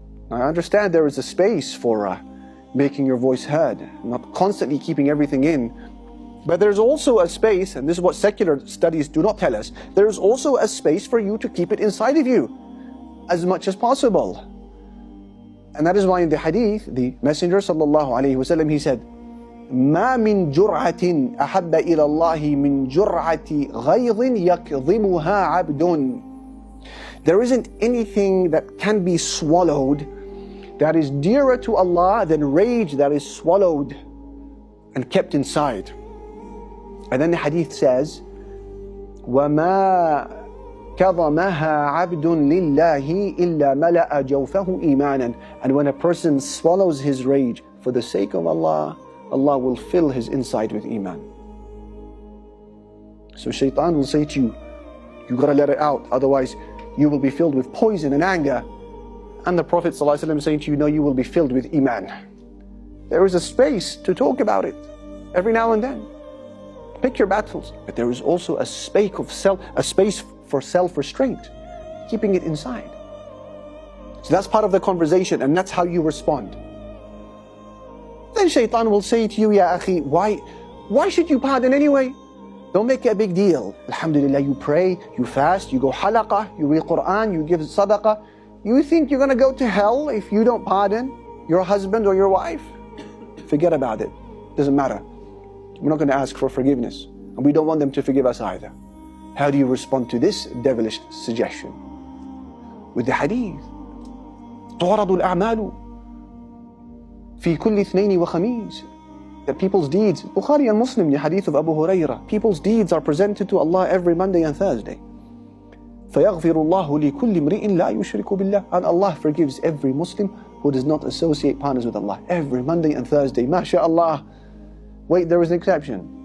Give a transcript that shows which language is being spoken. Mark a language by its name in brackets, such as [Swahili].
[English] I understand there is a space for making your voice heard, not constantly keeping everything in. But there's also a space, and this is what secular studies do not tell us, there's also a space for you to keep it inside of you as much as possible. And that is why in the hadith, the Messenger ﷺ, he said, [Arabic] مَا مِن جُرْعَةٍ أَحَبَّ إِلَى اللَّهِ مِن جُرْعَةِ غَيْظٍ يَكْظِمُهَا عَبْدٌ. [English] There isn't anything that can be swallowed that is dearer to Allah than rage that is swallowed and kept inside. And then the hadith says, [Arabic] وَمَا كَظَمَهَا عَبْدٌ لِلَّهِ إِلَّا مَلَأَ جَوْفَهُ إِيمَانًا. [English] And when a person swallows his rage for the sake of Allah, Allah will fill his inside with iman. So shaitan will say to you, you gotta let it out, otherwise you will be filled with poison and anger. And the Prophet ﷺ saying to you, no, you will be filled with iman. There is a space to talk about it every now and then. Pick your battles. But there is also a space for self-restraint, keeping it inside. So that's part of the conversation, and that's how you respond. Then shaitan will say to you, Ya akhi, why should you pardon anyway? Don't make it a big deal. Alhamdulillah, you pray, you fast, you go halaqah, you read Quran, you give sadaqah. You think you're going to go to hell if you don't pardon your husband or your wife? Forget about it. Doesn't matter. We're not going to ask for forgiveness. And we don't want them to forgive us either. How do you respond to this devilish suggestion? With the hadith. [Arabic] تعرض الأعمال في كل اثنين وخميس. [English] That people's deeds, Bukhari and Muslim, the hadith of Abu Hurairah, people's deeds are presented to Allah every Monday and Thursday. [Arabic] فَيَغْفِرُ اللَّهُ لِكُلِّ امْرِئٍ لَا يُشْرِكُ بِاللَّهِ. [English] And Allah forgives every Muslim who does not associate partners with Allah. Every Monday and Thursday, MashaAllah. Wait, there is an exception.